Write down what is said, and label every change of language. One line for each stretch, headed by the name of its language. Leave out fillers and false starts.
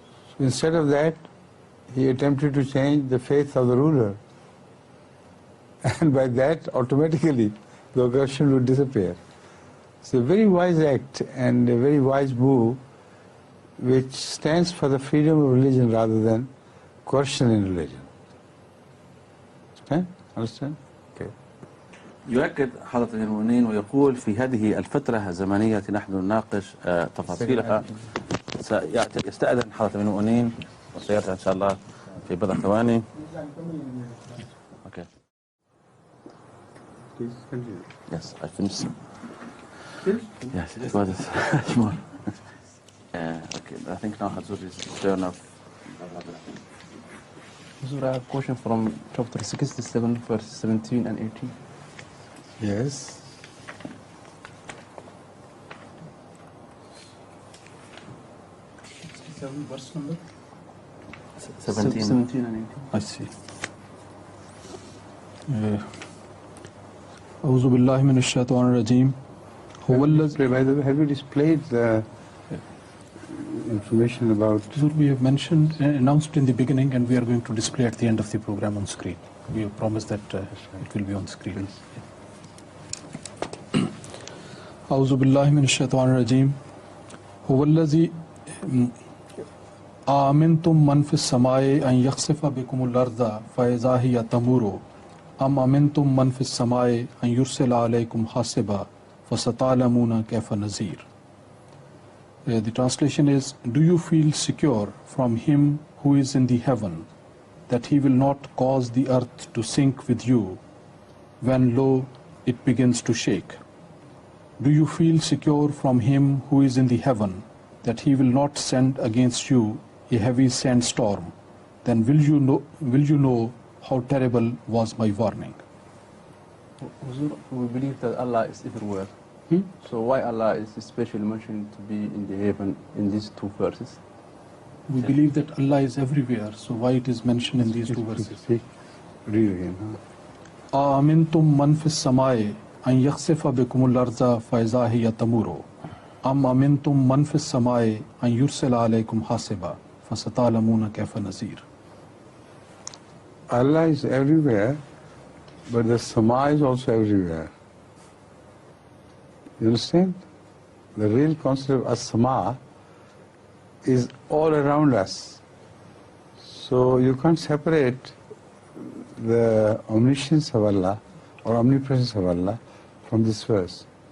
English: So instead of that, he attempted to change the faith of the ruler, and by that automatically the aggression would disappear. It's a very wise act and a very wise move, which stands for the freedom of religion rather than coercion in religion. Okay? Understand? Okay.
Arabic: يؤكد حضرة المؤمنين ويقول في هذه الفترة الزمنية نحن نناقش تفاصيلها. سيستأذن حضرة المؤمنين وسيرجع إن شاء الله في بضع ثواني.
English: Okay. Please continue. Yes, I finished. Yes, it was more. Okay, I think now Hazur is turn of. Hazur, I have a question from chapter 67, verse 17 and 18. Yes. Verse number 17 and 18. I see.
Arabic: أعوذ بالله من الشيطان الرجيم. هو الذي.
English: By the way, have you displayed the information about? We have mentioned, announced in the beginning, and we are going to display at the end of the program on screen. We have promised that it will be on screen.
Arabic: أعوذ بالله من الشيطان الرجيم. هو الذي آمنتم من في السماء أن يخسف بكم الأرض فإذا هي تمور أم أمنتم من في السماء أن يرسل عليكم حاصبا فستعلمون كيف نذير.
English: The translation is, do you feel secure from him who is in the heaven, that he will not cause the earth to sink with you when lo it begins to shake? Do you feel secure from him who is in the heaven, that he will not send against you a heavy sandstorm? Then will you know how terrible was my warning? Hazur, we believe that Allah is everywhere. So why Allah is especially mentioned to be in the heaven in these two verses? We believe that Allah is everywhere, so why it is mentioned in these two verses? Read again.
Arabic: آمنتم من في السماء أن يخسف بكم الأرض فإذا هي تمور أم أمنتم من في السماء أن يرسل عليكم حاصبا فستعلمون كيف نذير.
English: Allah is everywhere, but the Sama is also everywhere. You understand? The real concept of as-Sama is all around us. So you can't separate the omniscience of Allah or omnipresence of Allah from this verse.